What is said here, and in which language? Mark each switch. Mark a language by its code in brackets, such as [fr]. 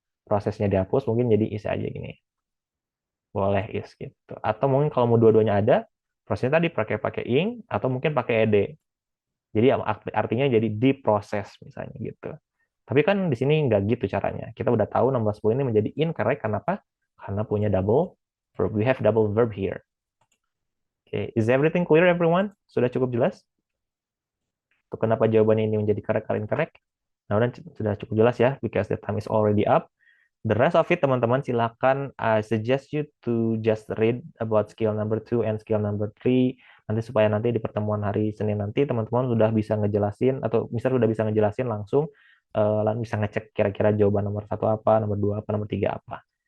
[id] Prosesnya dihapus mungkin jadi is aja gini. Boleh is gitu. Atau mungkin kalau mau dua-duanya ada, prosesnya tadi pakai ing atau mungkin pakai ed. Jadi artinya jadi diproses misalnya gitu. Tapi kan di sini nggak gitu caranya. Kita udah tahu 16 ini menjadi incorrect. Kenapa? Karena punya double verb. [en] We have double verb here. Okay. Is everything clear everyone? [id] Sudah cukup jelas? Tuh, kenapa jawabannya ini menjadi correct atau incorrect? Nah, sudah cukup jelas ya, [en] because the time is already up. The rest of it, [id] teman-teman, silakan [en] suggest you to just read about skill number 2 and skill number 3. [id] Nanti supaya nanti di pertemuan hari Senin nanti, teman-teman sudah bisa ngejelasin, atau misal sudah bisa ngejelasin langsung, bisa ngecek kira-kira jawaban nomor 1 apa, nomor 2 apa, nomor 3 apa.